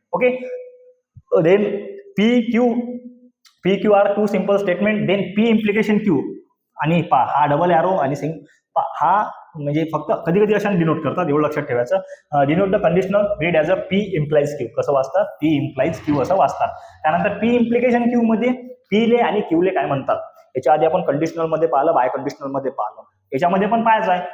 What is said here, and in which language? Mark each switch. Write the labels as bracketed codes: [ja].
[en] Okay, then P Q are two simple statement, then P implication Q. [mr] आणि हा double arrow आणि हा म्हणजे फक्त कधी कधी अशा डिनोट करतात, एवढं लक्षात ठेवायचं. [en] Denote the conditional read as a P implies Q. [mr] कसं वाचतात? पी इम्प्लाइज क्यू असं वाचतात. त्यानंतर पी इम्प्लिकेशन क्यू मध्ये पीले आणि क्यूले काय म्हणतात? याच्या आधी आपण कंडिशनल मध्ये पाहिलं, बाय कंडिशनल मध्ये पाहिलं, याच्यामध्ये पण पाहायचं आहे.